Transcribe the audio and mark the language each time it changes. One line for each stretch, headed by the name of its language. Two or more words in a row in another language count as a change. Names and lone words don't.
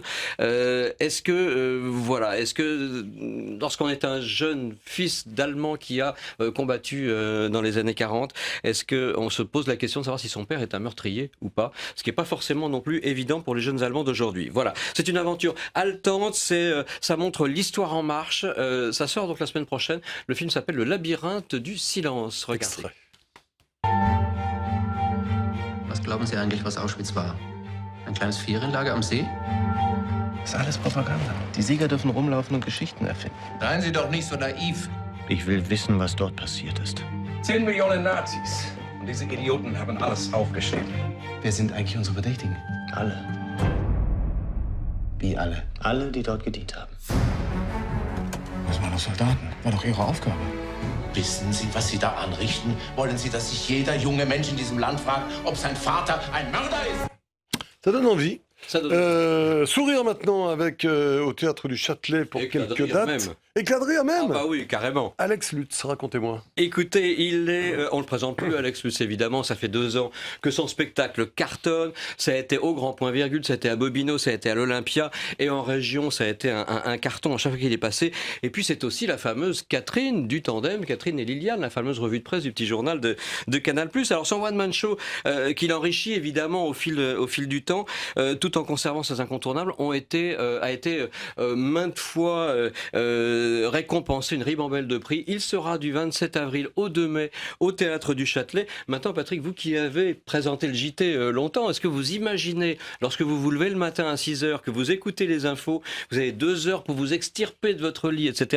French: Est-ce que lorsqu'on est un jeune fils d'Allemand qui a combattu dans les années 40, est-ce qu'on se pose la question de savoir si son père est un meurtrier ou pas? Ce qui n'est pas forcément non plus évident pour les jeunes Allemands d'aujourd'hui. Voilà, c'est une aventure haletante, ça montre l'histoire en marche. Ça sort donc la semaine prochaine. Le film s'appelle Le Labyrinthe du silence. Regardez. Extrait.
German: Was glauben Sie eigentlich, was Auschwitz war? Ein kleines Ferienlager am See? Das ist alles Propaganda. Die Sieger dürfen rumlaufen und Geschichten erfinden. Seien Sie doch nicht so naiv. Ich will wissen, was dort passiert ist. 10 Millionen Nazis. Und diese Idioten haben alles aufgeschrieben. Wer sind eigentlich unsere Verdächtigen? Alle. Wie alle? Alle, die dort gedient haben. Das waren doch Soldaten. War doch ihre Aufgabe. Wissen Sie, was Sie da anrichten? Wollen Sie, dass sich jeder junge Mensch in diesem Land fragt, ob sein Vater ein Mörder ist?
French: Ça donne envie. Ça donne... Sourire maintenant avec au Théâtre du Châtelet pour Éclat de quelques rire dates. même. Éclat de rire même. Ah bah oui, carrément. Alex Lutz, racontez-moi. Écoutez, on le présente plus, Alex Lutz, évidemment. Ça fait 2 ans que son spectacle cartonne. Ça a été au Grand Point Virgule, ça a été à Bobino, ça a été à l'Olympia. Et en région, ça a été un carton à chaque fois qu'il est passé. Et puis, c'est aussi la fameuse Catherine du tandem, Catherine et Liliane, la fameuse revue de presse du petit journal de Canal+. Alors, son one-man show, qu'il enrichit évidemment au fil du temps, tout en conservant ses incontournables, a été maintes fois récompensé, une ribambelle de prix. Il sera du 27 avril au 2 mai au Théâtre du Châtelet. Maintenant, Patrick, vous qui avez présenté le JT longtemps, est-ce que vous imaginez, lorsque vous vous levez le matin à 6h, que vous écoutez les infos, vous avez 2 heures pour vous extirper de votre lit, etc.